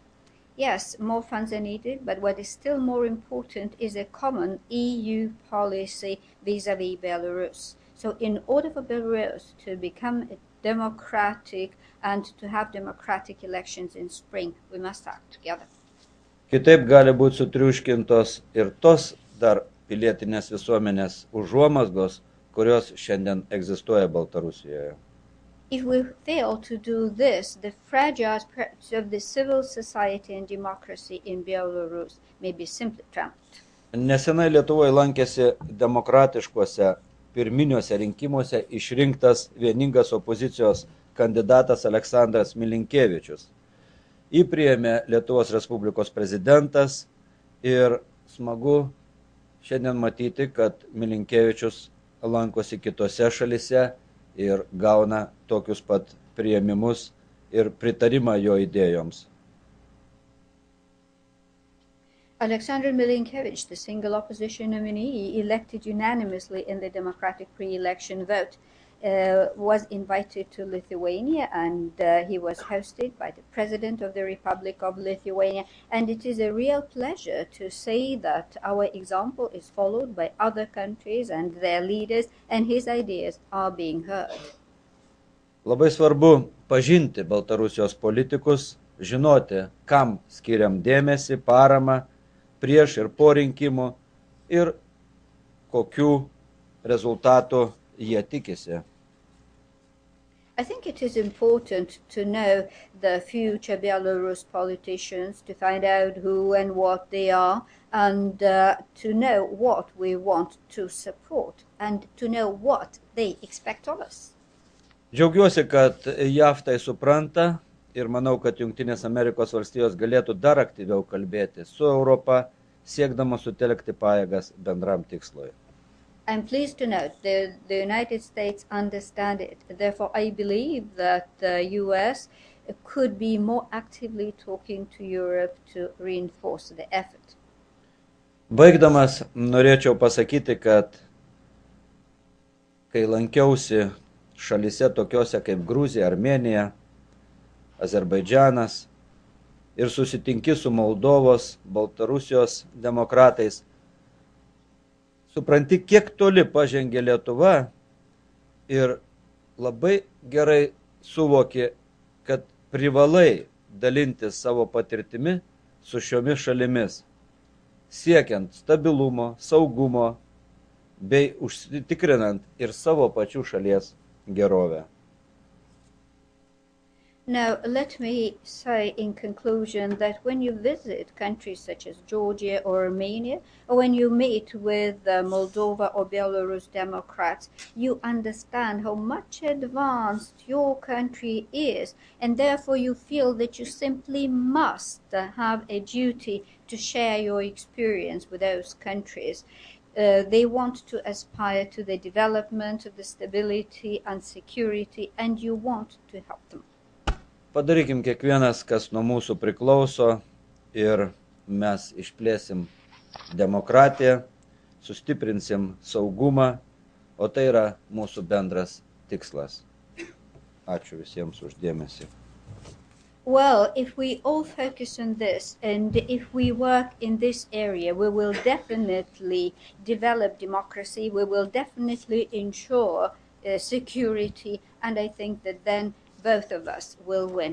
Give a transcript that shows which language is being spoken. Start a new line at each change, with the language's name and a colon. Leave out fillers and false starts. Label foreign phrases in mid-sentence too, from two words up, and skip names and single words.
English: Yes, more funds are needed, but what is still more important is a common EU policy vis-à-vis Belarus. So in order for Belarus to become a democratic and to have democratic elections in spring, we must act together.
Lithuanian: Kitaip gali būti sutriuškintos ir tos dar pilietinės visuomenės užuomazgos, kurios šiandien egzistuoja Baltarusijoje.
English: If we fail to do this, the fragile aspects of the civil society and democracy in Belarus may be simply trampled.
Lithuanian: Nesenai Lietuvoje lankėsi demokratiškuose pirminiuose rinkimuose išrinktas vieningas opozicijos kandidatas Aleksandras Milinkievičius. Jį priėmė Lietuvos Respublikos prezidentas ir smagu šiandien matyti, kad Milinkievičius lankosi kitose šalise ir gauna tokius pat priėmimus ir pritarimą jo idėjoms.
English: Alexander Milinkevich, the single opposition nominee elected unanimously in the democratic pre-election vote, was invited to Lithuania, and he was hosted by the President of the Republic of Lithuania. And it is a real pleasure to say that our example is followed by other countries and their leaders, and his ideas are being heard.
Lithuanian: Labai svarbu pažinti Baltarusijos politikus, žinoti, kam skiriam dėmesį, paramą prieš ir po rinkimų ir kokių rezultatų jie tikisi.
English: I think it is important to know the future Belarus politicians, to find out who and what they are, and to know what we want to support, and to know what they expect of us.
Lithuanian: Džiaugiuosi, kad JAV tai supranta ir manau, kad Jungtinės Amerikos valstijos galėtų dar aktyviau kalbėti su Europa, siekdama sutelkti pajėgas bendram tikslui.
English: I'm pleased to note that the United States understand it. Therefore, I believe that the US could be more actively talking to Europe to reinforce the effort.
Lithuanian: Baigdamas, norėčiau pasakyti, kad kai lankiausi šalise tokiose kaip Gruzija, Armėnija, Azerbaidžanas ir susitinki su Moldovos, Baltarusijos demokratais, supranti, kiek toli pažengė Lietuva ir labai gerai suvoki, kad privalai dalintis savo patirtimi su šiomis šalimis, siekiant stabilumo, saugumo bei užsitikrinant ir savo pačių šalies gerovę.
English: Now, let me say in conclusion that when you visit countries such as Georgia or Armenia, or when you meet with Moldova or Belarus Democrats, you understand how much advanced your country is, and therefore you feel that you simply must have a duty to share your experience with those countries. They want to aspire to the development, to the stability and security, and you want to help them.
Lithuanian: Padarykim kiekvienas, kas nuo mūsų priklauso ir mes išplėsim demokratiją, sustiprinsim saugumą, o tai yra mūsų bendras tikslas. Ačiū visiems už dėmesį.
English: Well, if we all focus on this and if we work in this area, we will definitely develop democracy, we will definitely ensure security, and I think that then both of us will win.